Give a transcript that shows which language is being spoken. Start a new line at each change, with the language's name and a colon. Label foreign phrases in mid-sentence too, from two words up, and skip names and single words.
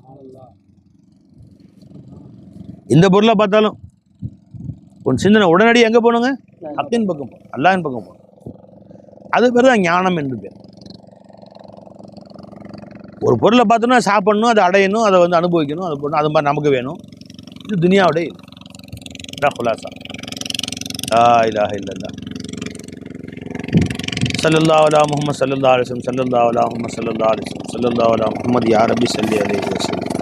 Tamil: எந்த பொருளை பார்த்தாலும் உன் சிந்தனை உடனடியாக எங்கே போகணுங்க? ஹக்கின் பக்கம் போகணும், அல்லாஹின் பக்கம் போகணும். அது பேர் தான் ஞானம் என்று பேர். ஒரு பொருளை பார்த்தோன்னா சாப்பிடணும், அதை அடையணும், அதை வந்து அனுபவிக்கணும், அதை போடணும், அது மாதிரி நமக்கு வேணும். இது துனியாவுடைய
Arabic: خلاصہ لا الہ الا اللہ صلی اللہ علیہ محمد صلی اللہ علیہ وسلم صلی اللہ علیہ محمد صلی اللہ علیہ وسلم صلی اللہ علیہ محمد یا ربی صلی علیہ وسلم.